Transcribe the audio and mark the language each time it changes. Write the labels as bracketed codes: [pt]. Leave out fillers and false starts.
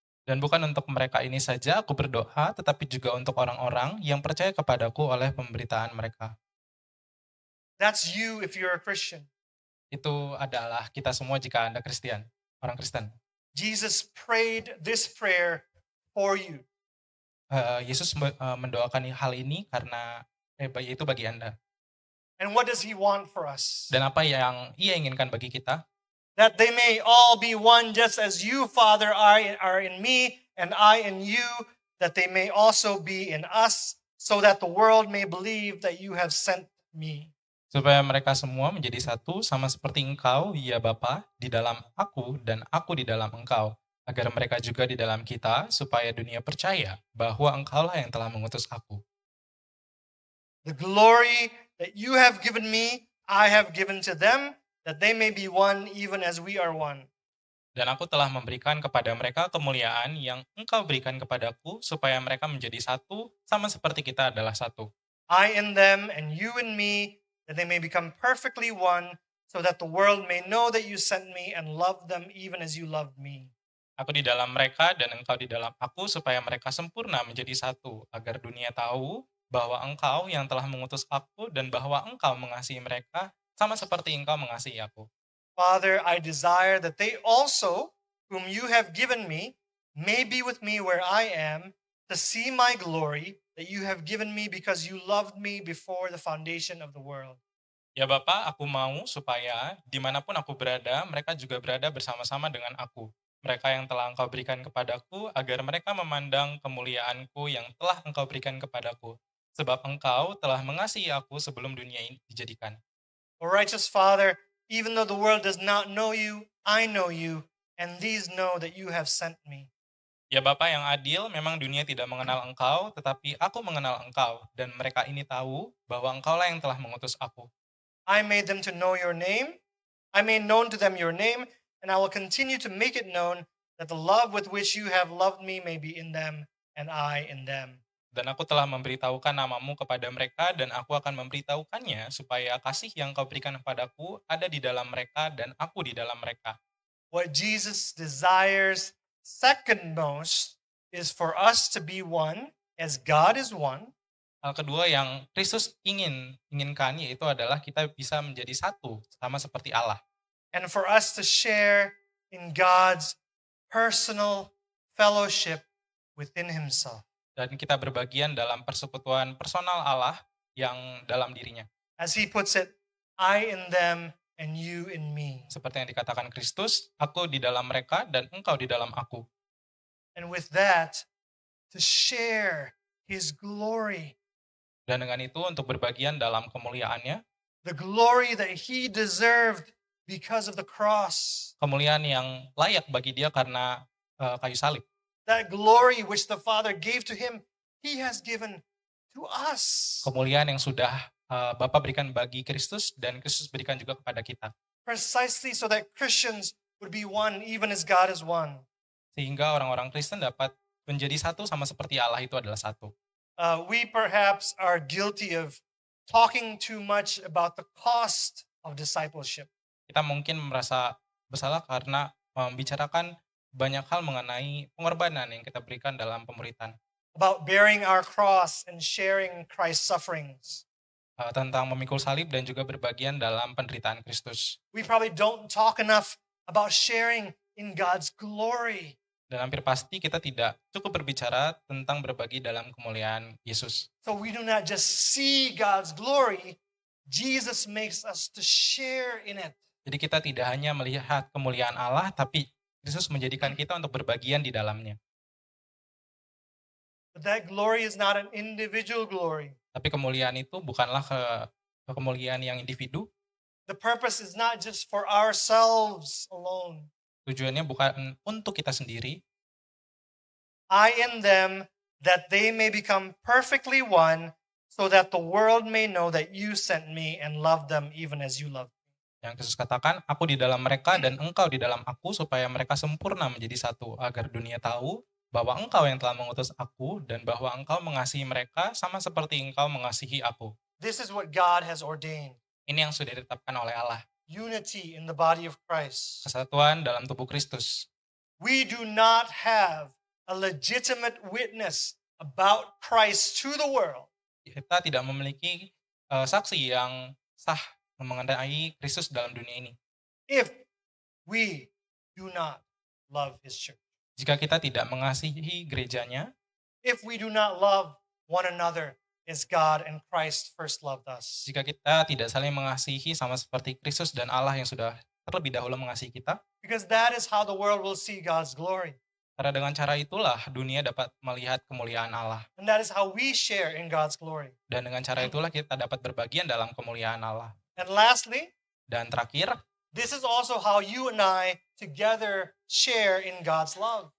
[id] Dan bukan untuk mereka ini saja aku berdoa, tetapi juga untuk orang-orang yang percaya kepadaku oleh pemberitaan mereka. [en] That's you if you're a Christian. [id] Itu adalah kita semua jika Anda Kristen, orang Kristen. [en] Jesus prayed this prayer for you. [id] Yesus mendoakan hal ini karena itu bagi Anda. [en] And what does he want for us? [id] Dan apa yang Ia inginkan bagi kita? [en] That they may all be one, just as you, Father, are in me, and I in you, that they may also be in us, so that the world may believe that you have sent me. [id] Supaya mereka semua menjadi satu, sama seperti Engkau, ya Bapa, di dalam aku dan aku di dalam Engkau, agar mereka juga di dalam kita, supaya dunia percaya bahwa Engkaulah yang telah mengutus aku. [en] The glory that you have given me, I have given to them, that they may be one even as we are one. [id] Dan aku telah memberikan kepada mereka kemuliaan yang Engkau berikan kepadaku, supaya mereka menjadi satu, sama seperti kita adalah satu. [en] I in them and you in me, that they may become perfectly one, so that the world may know that you sent me and loved them even as you loved me. [id] Aku di dalam mereka dan Engkau di dalam aku, supaya mereka sempurna menjadi satu, agar dunia tahu bahwa Engkau yang telah mengutus aku dan bahwa Engkau mengasihi mereka, sama seperti Engkau mengasihi aku. [en] Father, I desire that they also, whom you have given me, may be with me where I am, to see my glory that you have given me because you loved me before the foundation of the world. [id] Ya Bapa, aku mau supaya dimanapun aku berada, mereka juga berada bersama-sama dengan aku. Mereka yang telah Engkau berikan kepadaku, agar mereka memandang kemuliaanku yang telah Engkau berikan kepadaku. Sebab Engkau telah mengasihi aku sebelum dunia ini dijadikan. [en] O righteous Father, even though the world does not know you, I know you, and these know that you have sent me. [id] Ya Bapa yang adil, memang dunia tidak mengenal Engkau, tetapi aku mengenal Engkau, dan mereka ini tahu bahwa Engkaulah yang telah mengutus aku. [en] I made them to know your name. I made known to them your name, and I will continue to make it known that the love with which you have loved me may be in them, and I in them. [id] Dan aku telah memberitahukan namamu kepada mereka, dan aku akan memberitahukannya, supaya kasih yang Kau berikan kepadaku ada di dalam mereka, dan aku di dalam mereka. [en] What Jesus desires second most is for us to be one as God is one, [id] Hal kedua yang Kristus inginkan yaitu adalah kita bisa menjadi satu, sama seperti Allah. [en] and for us to share in God's personal fellowship within himself. [id] Dan kita berbagian dalam persekutuan personal Allah yang dalam dirinya. [en] As he puts it, I in them and you in me. [id] Seperti yang dikatakan Kristus, aku di dalam mereka dan engkau di dalam aku. [en] And with that, to share his glory, [id] Dan dengan itu untuk berbagian dalam kemuliaannya, [en] the glory that he deserved because of the cross. [id] Kemuliaan yang layak bagi dia karena kayu salib. [en] That glory which the Father gave to him, he has given to us. [id] Kemuliaan yang sudah Bapa berikan bagi Kristus dan Kristus berikan juga kepada kita. [en] Precisely so that Christians would be one even as God is one. [id] Sehingga orang-orang Kristen dapat menjadi satu sama seperti Allah itu adalah satu. [en] We perhaps are guilty of talking too much about the cost of discipleship. [id] Kita mungkin merasa bersalah karena membicarakan banyak hal mengenai pengorbanan yang kita berikan dalam pemuritan. [en] About bearing our cross and sharing Christ's sufferings. [id] Tentang memikul salib dan juga berbagian dalam penderitaan Kristus. [en] We probably don't talk enough about sharing in God's glory. [id] Dan hampir pasti kita tidak cukup berbicara tentang berbagi dalam kemuliaan Yesus. [en] So we do not just see God's glory, Jesus makes us to share in it. [id] Jadi kita tidak hanya melihat kemuliaan Allah, tapi Kristus menjadikan kita untuk berbagian di dalamnya. [en] But that glory is not an individual glory. [id] Tapi kemuliaan itu bukanlah kemuliaan yang individu. [en] The purpose is not just for ourselves alone. [id] Tujuannya bukan untuk kita sendiri. [en] I in them, that they may become perfectly one, so that the world may know that you sent me and loved them even as you loved me. [id] Yang Yesus katakan, aku di dalam mereka dan engkau di dalam aku, supaya mereka sempurna menjadi satu, agar dunia tahu bahwa engkau yang telah mengutus aku dan bahwa engkau mengasihi mereka sama seperti engkau mengasihi aku. [en] This is what God has ordained. [id] Ini yang sudah ditetapkan oleh Allah. [en] Unity in the body of Christ. [id] Kesatuan dalam tubuh Kristus. [en] We do not have a legitimate witness about Christ to the world [id] Kita tidak memiliki saksi yang sah mengenai Kristus dalam dunia ini. [en] if we do not love His church. [id] Jika kita tidak mengasihi gerejanya, [en] If we do not love one another as God and Christ first loved us. [id] jika kita tidak saling mengasihi sama seperti Kristus dan Allah yang sudah terlebih dahulu mengasihi kita, [en] Because that is how the world will see God's glory. [id] karena dengan cara itulah dunia dapat melihat kemuliaan Allah. [en] And that is how we share in God's glory. [id] Dan dengan cara itulah kita dapat berbagian dalam kemuliaan Allah. [en] And lastly, [id] Dan terakhir, [en] this is also how you and I together share in God's love.